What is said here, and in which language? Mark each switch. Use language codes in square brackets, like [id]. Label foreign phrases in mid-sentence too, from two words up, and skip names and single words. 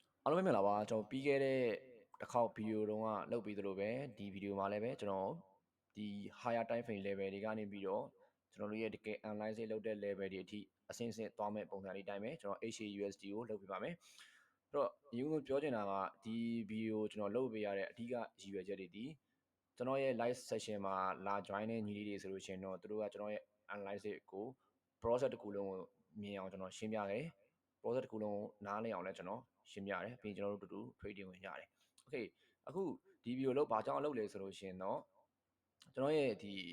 [my] အားလုံးပဲမင်္ဂလာပါကျွန်တော်ပြီးခဲ့တဲ့တစ်ခေါက်ဗီဒီယိုတုန်းကလုပ်ပြီးသလိုပဲဒီဗီဒီယိုမှာလည်းပဲကျွန်တော်ဒီ [en] higher time frame level [my] တွေကနေပြီးတော့ကျွန် တော်တို့ရဲ့တကယ် analyze လုပ်တဲ့ level တွေအထိအဆင့်ဆင့်သွားမဲ့ပုံစံလေးတိုင်းပဲကျွန်တော် HAUSD ကိုလုပ်ပြပါမယ်အဲ့တော့အရင်ကပြောချင်တာကဒီဗီဒီယိုကျွန်တော်လုပ်ပေးရတဲ့အဓိကရည်ရွယ်ချက်တွေဒီကျွန်တော်ရဲ့ [en] live session [my] မှာလာ join တဲ့ညီလေးတွေဆိုလို့ရှိရင်တော့သူတို့ကကျွန်တော်ရဲ့ analyze ကို process တစ်ခုလုံးကိုမြင်အောင်ကျွန်တော်ရှင်းပြခဲ့ process တစ်ခုလုံးနားလည်အောင်လဲကျွန်တော်ရှင်းပြရတယ်ပြီးကျွန်တော်တို့တူတူ trading ဝင်ရတယ် okay အခုဒီဗီဒီယိုလို့ဘာကြောင့်လုပ်လဲဆိုလို့ရှိရင်တော့ကျွန်တော်ရဲ့ဒီ